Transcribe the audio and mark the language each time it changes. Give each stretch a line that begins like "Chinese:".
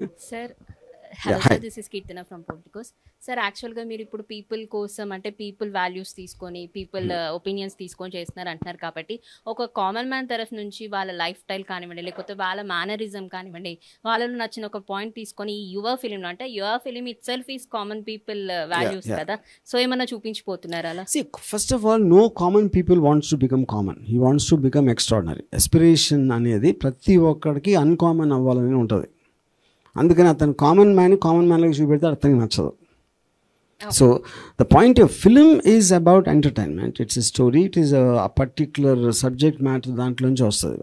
Telugu: Sir, hello sir,
English: This is Keerthana from Politicos.
Telugu: Sir, యాక్చువల్గా మీరు ఇప్పుడు పీపుల్ కోసం అంటే పీపుల్ వాల్యూస్ తీసుకొని పీపుల్ ఒపీనియన్స్ తీసుకొని చేస్తున్నారు అంటున్నారు కాబట్టి ఒక కామన్ మ్యాన్ తరఫు నుంచి వాళ్ళ లైఫ్ స్టైల్ కానివ్వండి, లేకపోతే వాళ్ళ మేనరిజం కానివ్వండి, వాళ్ళలో నచ్చిన ఒక పాయింట్ తీసుకొని ఈ యువర్ ఫిలింలో అంటే
English: your film itself is common people values
Telugu: కదా, సో ఏమన్నా చూపించిపోతున్నారు అలా?
English: See, first of all, no common people wants to become common. He wants to become extraordinary.
Telugu: Aspiration అనేది ప్రతి ఒక్కడికి అన్కామన్ అవ్వాలని ఉంటుంది. అందుకని అతను కామన్ మ్యాన్కి చూపెడితే అతనికి నచ్చదు.
English: So the point of film is about entertainment. It's a story, it is a particular subject matter
Telugu: దాంట్లోంచి వస్తుంది.